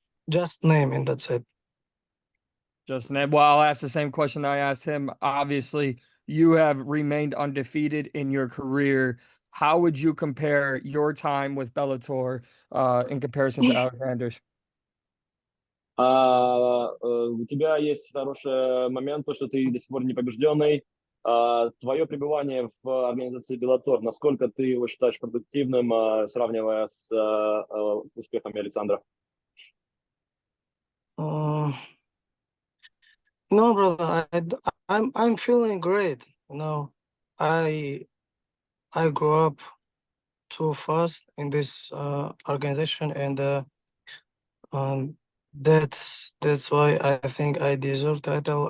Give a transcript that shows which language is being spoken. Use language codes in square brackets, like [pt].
[en] Just name and that's it. Just Ned. Well, I'll ask the same question I asked him. Obviously, you have remained undefeated in your career. How would you compare your time with Bellator in comparison to Alexander's? [ru] У тебя есть хороший момент, то, что ты до сих пор не побежденный. Твое пребывание в организации Bellator, насколько ты его считаешь продуктивным, сравнивая с успехами Александра? [en] No, brother, I'm feeling great. I grew up too fast in this organization, and that's why I think I deserve title.